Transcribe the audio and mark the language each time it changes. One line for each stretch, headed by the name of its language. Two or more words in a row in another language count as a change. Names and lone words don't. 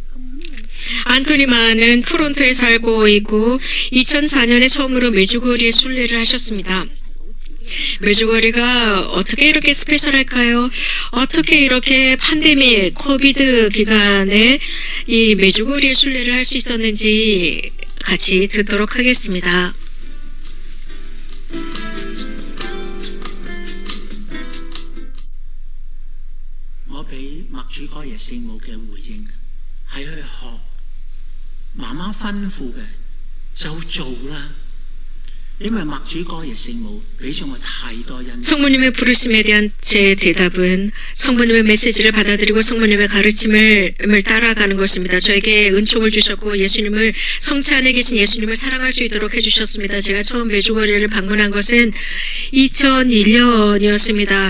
Korean: 안토니만은 토론토에 살고 있고 2004년에 처음으로 메주거리에 순례를 하셨습니다. 메주거리가 어떻게 이렇게 스페셜할까요? 어떻게 이렇게 팬데믹 코비드 기간에 이 메주거리에 순례를 할 수 있었는지 같이 듣도록 하겠습니다.
Cantonese: 我俾默主哥耶聖母嘅回應係去學媽媽吩咐嘅就做啦。因為默主哥耶聖母俾咗我太多恩。
Korean: 성모님의 부르심에 대한 제 대답은 성모님의 메시지를 받아들이고 성모님의 가르침을 따라가는 것입니다. 저에게 은총을 주셨고 예수님을 성체 안에 계신 예수님을 사랑할 수 있도록 해주셨습니다. 제가 처음 메주거리를 방문한 것은 2001년이었습니다.